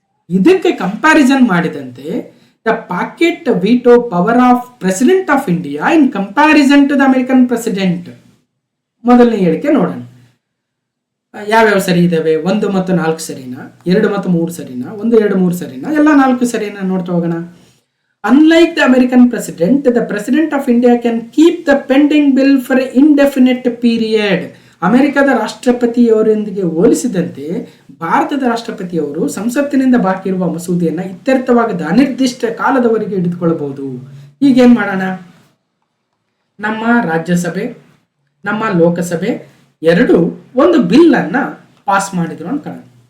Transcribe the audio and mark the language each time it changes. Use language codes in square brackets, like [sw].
[kn] ಇದಕ್ಕೆ ಕಂಪ್ಯಾರಿಸನ್ ಮಾಡಿದಂತೆ [en] The pocket veto power of president of India in comparison to the American president. [kn] ಮೊದಲನೇ ಹೇಳಿಕೆ ನೋಡೋಣ, ಯಾವ್ಯಾವ ಸರಿ ಇದಾವೆ. 1 ಮತ್ತು 4 ಸರಿನಾ, 2 ಮತ್ತು 3 ಸರಿನಾ, 1, 2, 3 ಸರಿನಾ, ಎಲ್ಲ 4 ಸರಿನಾ ನೋಡ್ತಾ ಹೋಗೋಣ. [en] Unlike the American president, the president of India can keep the pending bill for an indefinite period. [kn] ಅಮೆರಿಕದ ರಾಷ್ಟ್ರಪತಿಯವರೊಂದಿಗೆ ಹೋಲಿಸಿದಂತೆ ಭಾರತದ ರಾಷ್ಟ್ರಪತಿಯವರು ಸಂಸತ್ತಿನಿಂದ ಬಾಕಿ ಇರುವ ಮಸೂದೆಯನ್ನ ಇತ್ಯರ್ಥವಾಗದ ಅನಿರ್ದಿಷ್ಟ ಕಾಲದವರೆಗೆ ಹಿಡಿದುಕೊಳ್ಳಬಹುದು. ಈಗೇನ್ ಮಾಡೋಣ, ನಮ್ಮ ರಾಜ್ಯಸಭೆ ನಮ್ಮ ಲೋಕಸಭೆ ಎರಡು ಒಂದು ಬಿಲ್ ಅನ್ನ ಪಾಸ್ ಮಾಡಿದ್ರು ಅನ್ಕೊಳ್ಳೋಣ.